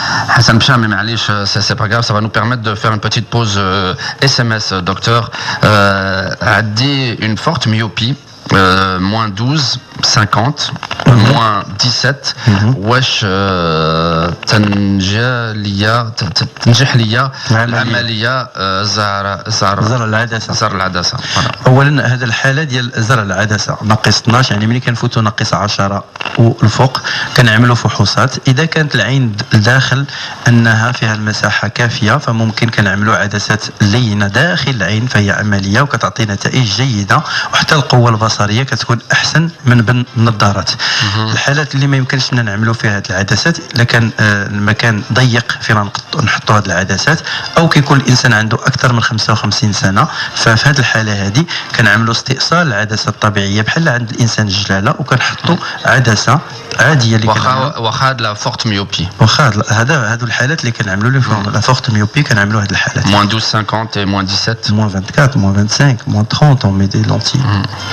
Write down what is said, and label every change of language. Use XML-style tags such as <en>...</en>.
<fr>حسن بشامي معليش سي با غاف، ça va nous permettre de faire une petite pause SMS docteur.</fr> <ar>عندي</ar> <fr>une forte myopie moins 12 50 moins 17</fr> <ar>واش تنجح ليا العمليه زرع العدسه. اولا هذا الحاله ديال زرع العدسه ناقص 12، يعني ملي كنفوتوا ناقص 10 والفوق كنعملوا فحوصات، اذا كانت العين الداخل انها فيها المساحه كافيه فممكن كنعملوا عدسات لينه داخل العين، فهي عمليه وكتعطي نتائج جيده، وحتى القوه البصريه كتكون احسن من النظارات. الحالات اللي ما يمكنش لنا نعملوا فيها هذه العدسات الا كان المكان ضيق فينا نحطوا هذه العدسات، او كيكون الانسان عنده اكثر من 55 سنه، ففي هذه الحاله هذه كنعملوا استئصال العدسه الطبيعيه بحال عند الانسان الجلاله، وكنحطوا عدسه عاديه اللي واخا لا فورت ميوبي، واخا هادو الحالات اللي كنعملوا لهم لا فورت ميوبي كنعملوا هذه الحالات</ar> <fr>moins 12 50 et moins 17 moins 24 moins 25 moins 30 on met des lentilles.</fr>